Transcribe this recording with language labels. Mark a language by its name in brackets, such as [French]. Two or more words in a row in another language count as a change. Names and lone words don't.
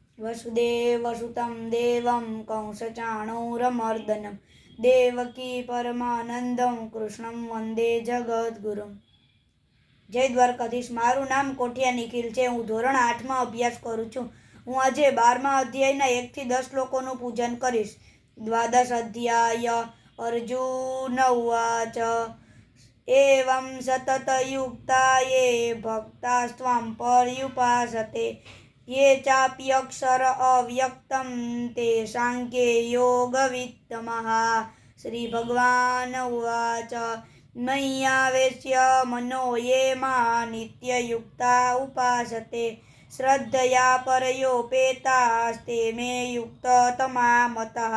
[Sanskrit] वसुदेवसुतं देवं कंसचाणूरमर्दनं देवकी परमानंदं કૃષ્ણં વંદે જગદ્ગુરુમ। [Gujarati] જય દ્વારકાધીશ। મારું નામ કોઠિયા નિખિલ છે। હું ધોરણ 8માં અભ્યાસ કરું છું। હું આજે 12મા અધ્યાયના 1 થી 10 શ્લોકોનું પૂજન કરીશ। [Sanskrit] દ્વાદશ અધ્યાય। અર્જુન ઉવાચ એવં સતતયુક્તા યે ભક્તાસ્ત્વાં પર્યુપાસતે ये चाप्यक्षर अव्यक्तं तेषां के योगवित्तमः। श्री भगवान उवाच मय्यावेश्य मनो ये मां नित्ययुक्ता उपासते श्रद्धया परयोपेतास्ते मे युक्ततमा मतः।